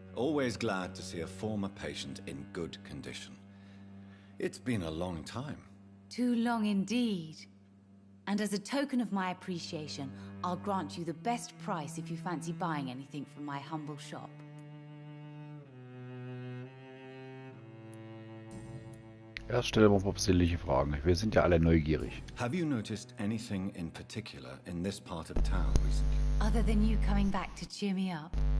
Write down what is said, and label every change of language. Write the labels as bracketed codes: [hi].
[en] Always glad to see a former patient in good condition. It's been a long time. Too long indeed. And as a token of my appreciation, I'll grant you the best price if you fancy buying anything from my humble shop. [de] Erst stellen wir ein paar persönliche Fragen. Wir sind ja alle neugierig. [en] Have you noticed anything in particular in this part of town recently? Other than you coming back to cheer me up?